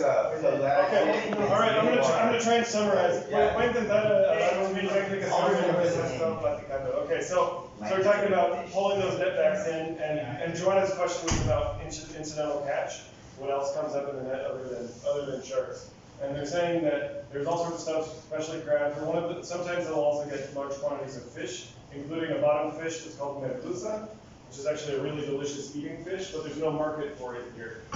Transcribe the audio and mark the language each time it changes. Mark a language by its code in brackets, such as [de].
[en] Okay, all right, I'm gonna try and summarize. [es] Voy a intentar dar una explicación de lo que se está platicando. [en] Okay, so we're talking about pulling those netbacks in, and Joanna's question was about incidental catch. What else comes up in the net other than sharks? And they're saying that there's all sorts of stuff, especially crabs. Sometimes they'll also get large quantities of fish, including a bottom fish that's called merluza, which is actually a really delicious eating fish, but there's no market for it here.